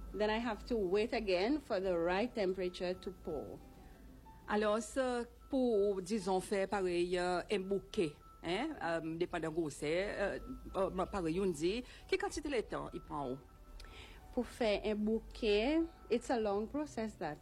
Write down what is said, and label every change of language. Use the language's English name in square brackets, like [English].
[English] Then I have to wait again for the right temperature to pour. [French] Alors, pour, disons, faire pareil un bouquet, hein, dépendant de grosseur, pareil, on dit, quelle quantité de temps il prend? Pour faire un bouquet, [English] it's a long process that.